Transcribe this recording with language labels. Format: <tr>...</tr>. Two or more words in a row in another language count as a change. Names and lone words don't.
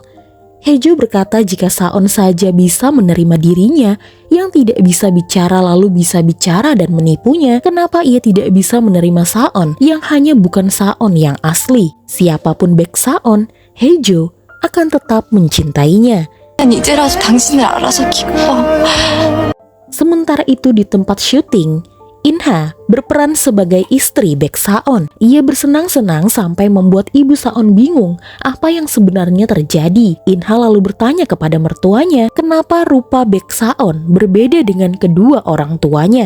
<id>Haejo berkata jika Saon saja bisa menerima dirinya yang tidak bisa bicara lalu bisa bicara dan menipunya, kenapa ia tidak bisa menerima Saon yang hanya bukan Saon yang asli. Siapapun Baek Saon, Haejo akan tetap mencintainya.</id> <ko>난 이제라도 당신을 알아서 기뻐.</ko> <id>Sementara itu di tempat syuting, Inha berperan sebagai istri Baek Saon. Ia bersenang-senang sampai membuat ibu Saon bingung apa yang sebenarnya terjadi. Inha lalu bertanya kepada mertuanya kenapa rupa Baek Saon berbeda dengan kedua orang tuanya.</id>